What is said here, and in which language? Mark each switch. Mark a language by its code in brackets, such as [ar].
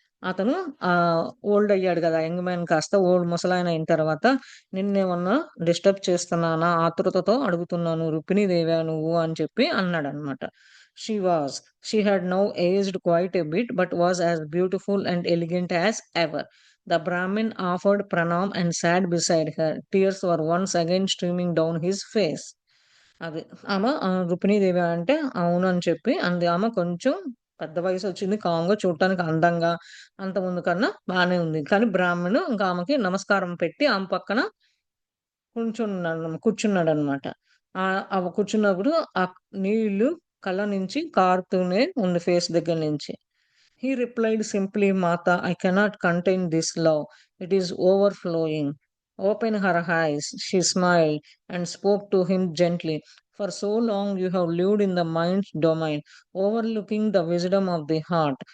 [te] అతను ఓల్డ్ అయ్యాడు గదా! యంగ్ మ్యాన్ కాస్త ఓల్డ్ ముసలాయన అయిన తర్వాత నిన్నేమన్నా డిస్టర్బ్ చేస్తున్నానా? ఆతృతతో అడుగుతున్నాను. రుక్మిణీదేవా నువ్వు? అని చెప్పి అన్నాడన్నమాట. [en] She was. She had now aged quite a bit but was as beautiful and elegant as ever. The Brahmin offered pranam and sat beside her. Tears were once again streaming down his face. [te] అది. ఆమె రుక్మిణీదేవి అంటే అవునని చెప్పి అంది. ఆమె కొంచెం పెద్ద వయసొచ్చింది. కామ్‌గా చూడటానికి అందంగా అంతకుముందు కన్నా బానే ఉంది. కానీ బ్రాహ్మణు ఇంకా ఆమెకి నమస్కారం పెట్టి ఆమె పక్కన కూర్చున్నాడనమాట. ఆమె కూర్చున్నప్పుడు ఆ నీళ్ళు కళ్ళ నుంచి కారుతూనే ఉంది ఫేస్ దగ్గర నుంచి. [en] He replied simply, Mata, I cannot contain this love. It is overflowing. Open her eyes. She smiled and spoke to him gently. For so long you have lived in the mind's domain, overlooking the wisdom of the heart.